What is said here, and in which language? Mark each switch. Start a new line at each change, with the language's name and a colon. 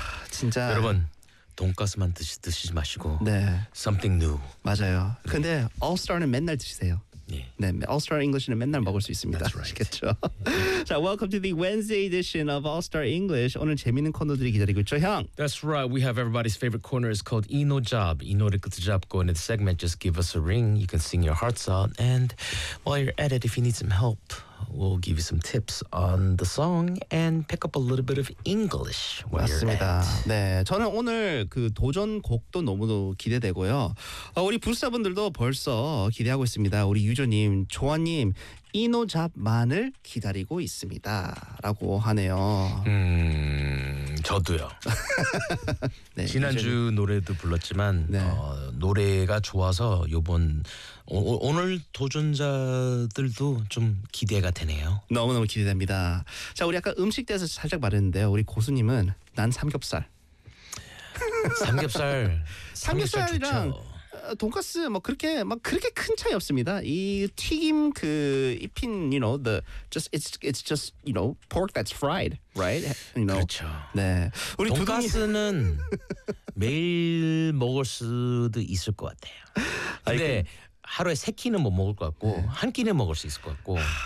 Korean: 진짜. 여러분 돈가스만 드시지 마시고. 네.
English: Something new.
Korean: 맞아요. 네. 근데 All Star는 맨날 드시세요. 네. 네. All Star English는 맨날 먹을 수 있습니다.
English: That's right.
Korean: 그렇죠. 자,
English: Welcome to the Wednesday edition of All Star English.
Korean: 오늘 재미있는 코너들이 기다리고 있죠, 형.
English: That's right. We have everybody's favorite corner. It's called 이노 잡.
Korean: 이노를 끝을 잡고
English: in the segment, just give us a ring. You can sing your hearts out. And while you're at it, if you need some help, we'll give you some tips on the song and pick up a little bit of English while
Korean: 맞습니다.
English: you're at.
Korean: 네, 저는 오늘 그 도전 곡도 너무도 기대되고요. 우리 부스타분들도 벌써 기대하고 있습니다. 우리 유조님, 조아님. 이노잡만을 기다리고 있습니다. 라고 하네요. 저도요. 네, 지난주 이제는... 노래도 불렀지만 네. 노래가 좋아서 이번 오늘 도전자들도 좀 기대가 되네요. 너무너무 기대됩니다. 자, 우리 아까 음식 대해서 살짝 말했는데요. 우리 고수님은 난 삼겹살. 삼겹살. 삼겹살이랑 돈가스 뭐 그렇게 막 그렇게 큰 차이 없습니다. 이 튀김 그 입힌
English: you know the just it's just you know pork that's fried, right? You
Korean: know. 그렇죠. 네. 우리 돈가스는 매일 먹을 수도 있을 것 같아요. 근데 하루에 세 끼는 못 먹을 것 같고 네. 한 끼는 먹을 수 있을 것 같고.